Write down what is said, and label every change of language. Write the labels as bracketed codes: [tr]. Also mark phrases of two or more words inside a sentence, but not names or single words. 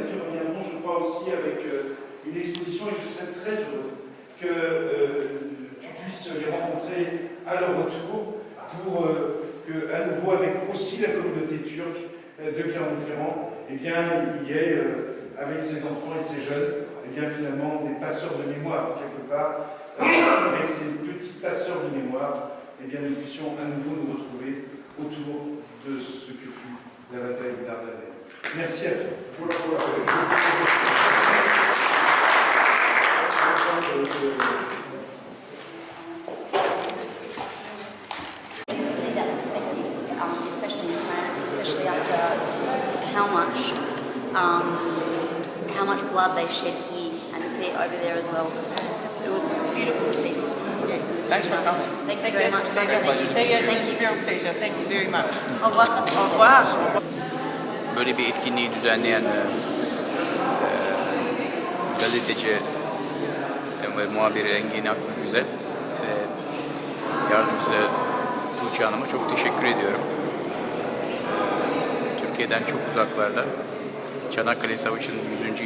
[fr] qui reviendront, je crois, aussi avec une exposition, et je serais très heureux que tu puisses les rencontrer à leur retour pour que, à nouveau, avec aussi la communauté turque de Clermont-Ferrand, eh bien, il y ait, avec ces enfants et ces jeunes, eh bien, finalement, des passeurs de mémoire, quelque part, avec ces petits passeurs de mémoire, eh bien, nous puissions à nouveau nous retrouver autour de ce que fut la bataille des Dardanelles. Merci à toi. [en] See that perspective, especially in France, especially after how much blood they shed here, and to see it over there as well. It was beautiful to see this. Okay. Thanks for coming. Thank you very much. Thank you. Thank you. Pleasure. Thank you very much. [fr] Au revoir. Au revoir. [tr] Böyle bir etkinliği düzenleyen gazeteci ve muhabiri Engin Akgüz'e ve yardımcısı Tuğçe Hanım'a çok teşekkür ediyorum. Türkiye'den çok uzaklarda Çanakkale Savaşı'nın 100.